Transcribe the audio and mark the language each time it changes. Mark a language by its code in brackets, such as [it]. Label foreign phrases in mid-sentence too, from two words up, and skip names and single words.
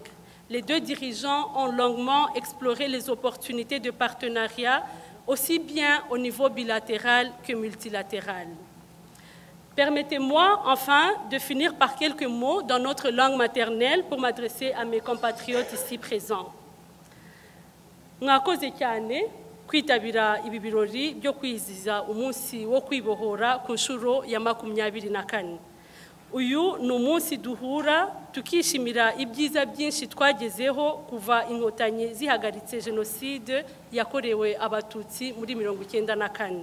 [fr] Les deux dirigeants ont longuement exploré les opportunités de partenariat, aussi bien au niveau bilatéral que multilatéral. Permettez-moi enfin de finir par quelques mots dans notre langue maternelle pour m'adresser à mes compatriotes ici présents. [rw] Mwakoze cyane kwitabira ibi birori byo kwizihiza umunsi wo kwibohora ku nshuro ya 24. Uyu ni umunsi duhura tukishimira ibyiza byinshi twagezeho kuva inkotanyi zihagaritse jenoside yakorewe abatutsi muri 1994.